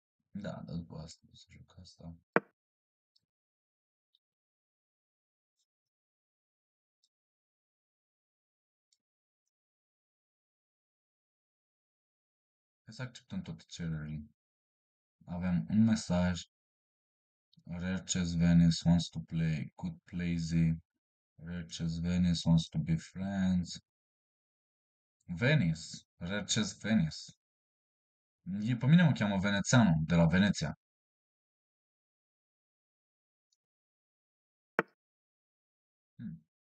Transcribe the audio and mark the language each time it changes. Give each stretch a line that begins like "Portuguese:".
Romanian: Da, dar după asta o să joc asta. Hai să acceptăm toate cererile. Avem un mesaj.
English: Rare Chess Venice wants to play. Could play Z. Rare Chess Venice wants to be friends. Venice. Rare Chess Venice.
Romanian: Pe mine mă cheamă Venețeanu, de la Veneția. Hmm.